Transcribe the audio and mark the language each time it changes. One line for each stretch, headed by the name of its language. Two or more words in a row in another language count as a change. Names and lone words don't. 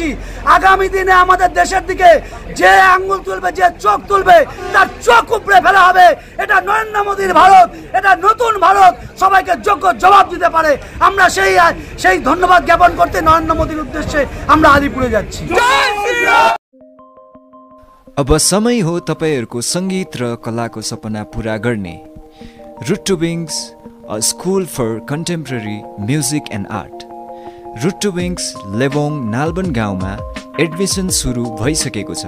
Bangla: আগামী দিনে আমাদের দেশের দিকে যে আঙ্গুল তুলবে, যে চোখ তুলবে, তার চোখ উপড়ে ফেলা হবে। এটা নরেন্দ্র মোদীর ভারত, এটা নতুন ভারত, সবাইকে যোগ্য জবাব দিতে পারে। আমরা সেই ধন্যবাদ জ্ঞাপন করতে নরেন্দ্র মোদীর उद्देश्य আমরা আলিপুরে যাচ্ছি।
Nepali: अब समय हो तपाईहरुको संगीत र कलाको सपना पूरा गर्ने।
English: Root to Wings, a school for contemporary music and art.
Nepali: रुट टु विङ्स लेबोङ नालबन गाउँमा एडमिसन सुरु भइसकेको छ।